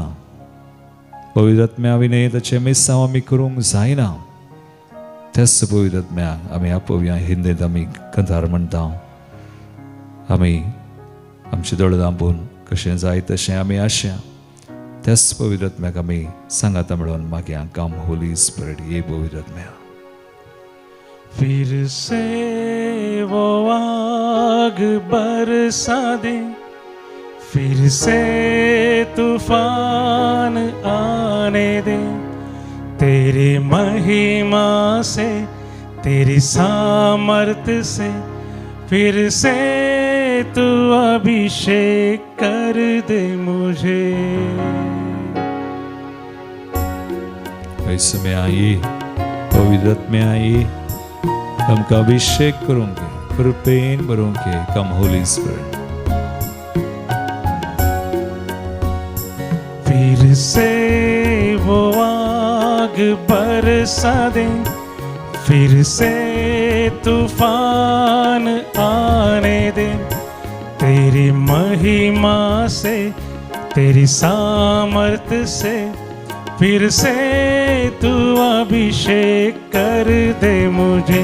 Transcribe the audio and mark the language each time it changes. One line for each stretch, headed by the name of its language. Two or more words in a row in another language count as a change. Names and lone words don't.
Konkani: पवित्र आत्म्या विनय ताचे मिसांव आमी करूंक जायना. तेच पवित्र आत्म्याक आमी आपोवया. हिंदींत आमी कंथार म्हणटा आमी आमचे दोळे दांबून कशें जाय तशें आमी आशा तेच पवित्र आत्म्याक आमी सांगाता मेळोन मागया.
English: Come Holy Spirit
Konkani: ये पवित्र आत्म्या.
Hindi: फिर से वो आग बरसा दे, फिर से तूफान आने दे, तेरी महिमा से तेरी सामर्थ से फिर से तू अभिषेक कर दे मुझे. इस समय आइए पवित्र आत्म्या आइए हमका अभिषेक करूंगे कृपेन भरूंगे.
English: Come Holy Spirit.
Hindi: फिर से वो आग बरसा दे, फिर से तूफान आने दे, तेरी महिमा से तेरी सामर्थ से फिर से तू अभिषेक कर दे मुझे.